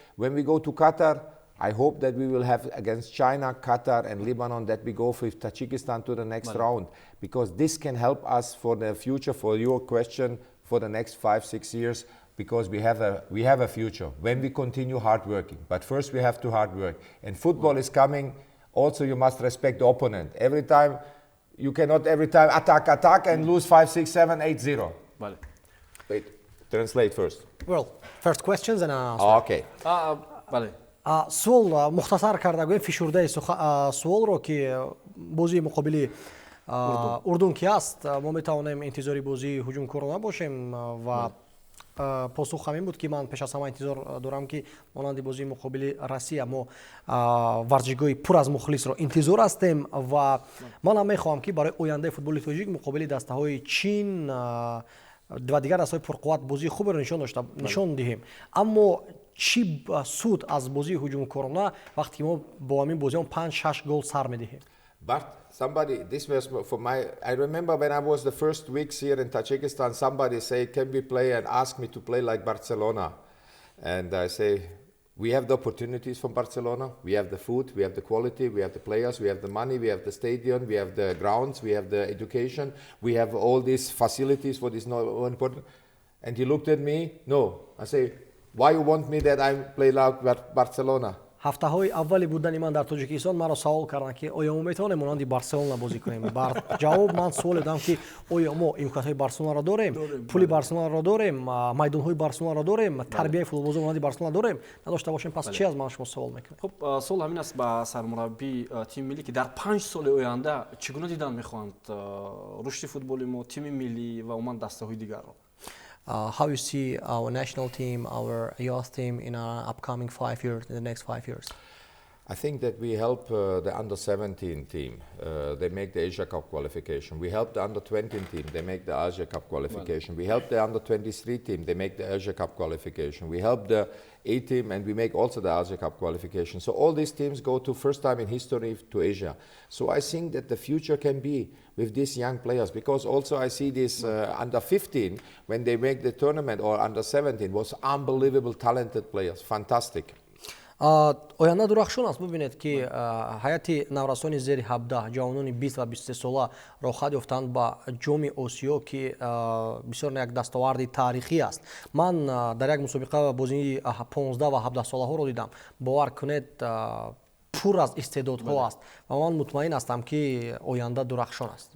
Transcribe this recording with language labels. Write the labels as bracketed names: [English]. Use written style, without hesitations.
[English] When we go to Qatar, I hope that we will have against China, Qatar and Lebanon that we go with Tajikistan to the next round, because this can help us for the future, for your question, for the next 5-6 years, because we have a future when we continue hard working. But first we have to hard work. And football is coming. Also, you must respect the opponent. Every time, you cannot every time attack and lose 5-6-7, 8-0. [Spanish] Vale. [English] Wait, translate first. Well, first questions and answer. Okay. [Spanish] Vale. [Persian] سوال مختصر کرده گویم فشرده سوال رو که بازی مقابل اردن کی است ما میتوانیم انتظاری بازی هجوم کورانه باشیم و پاسخ همین بود که من پیش از همه انتظار دارم که مانند بازی مقابل روسیه ما ورزشگاه پر از مخلص را انتظار هستیم و من هم میخواهم که برای آینده فوتبال تاجیک مقابل دسته های چین و دیگر دسته های پرقوت بازی خوب را نشان دهیم. اما چی سود از بازی هجوم کورانه وقتی ما با همین بازی 5-6 گل سر میدهیم؟ [English] But this was for I remember when I was the first weeks here in Tajikistan, somebody say, can we play, and ask me to play like Barcelona. And I say, We have the opportunities from Barcelona. We have the food, we have the quality, we have the players, we have the money, we have the stadium, we have the grounds, we have the education, we have all these facilities. What is not important? And he looked at me. No, I say, why you want me that I play like Barcelona? [Tajik] ҳафтаҳои аввали будани ман дар Тоҷикистон маро савол карданд ки оё мо метавонем монанди Барселона бозӣ кунем. Бар ҷавоб ман суол додам ки оё мо имкониятҳои Барселонаро дорем, пули Барселонаро дорем, майдонҳои Барселонаро дорем, тарбияи футболбозон монанди Барселона дорем. Надошта бошем, пас чи аз ман шумо савол мекунед? хуб, суол ҳамин аст ба сармураббии тими миллӣ ки дар 5 соли оянда чӣ гуна дидан мехоҳанд рушди футболи мо, тими миллӣ ва умуман дастаҳои дигарро? [English] How you see our national team, our youth team in our upcoming 5 years, in the next 5 years? I think that we help the under-17 team. They make the Asia Cup qualification. We help the under-20 team. They make the Asia Cup qualification. We help the under-23 team. They make the Asia Cup qualification. We help the A team, and we make also the Asia Cup qualification. So all these teams go to first time in history to Asia. So I think that the future can be with these young players, because also I see this under-15 when they make the tournament, or under-17 was unbelievable talented players, fantastic. [Tajik] оянда дурахшон аст. бубинед ки ҳайати наврасони зери 17 ҷавонони 20 ва 23 сола рохат ёфтанд ба ҷоми осиё ки бисёр як дастоварди таърихӣ аст. ман дар як мусобиқа бозии 15 ва 17 солаҳоро дидам. бовар кунед пур аз истеъдодҳо аст ва ман мутмаин ҳастам ки оянда дурахшон аст.